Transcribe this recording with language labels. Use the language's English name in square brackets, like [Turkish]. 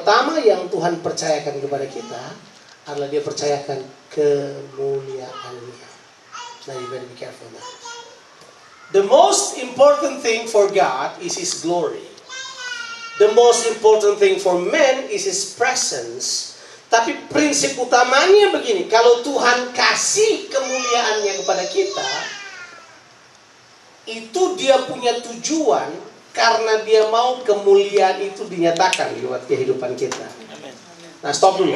[Indonesian] pertama yang Tuhan percayakan kepada kita adalah Dia percayakan kemuliaan-Nya. [English] Now you better be careful now. The most important thing for God is His glory. The most important thing for man is His presence. [Indonesian] Tapi prinsip utamanya begini, kalau Tuhan kasih kemuliaan-Nya kepada kita, itu Dia punya tujuan karena Dia mau kemuliaan itu dinyatakan lewat kehidupan kita. Nah, stop dulu.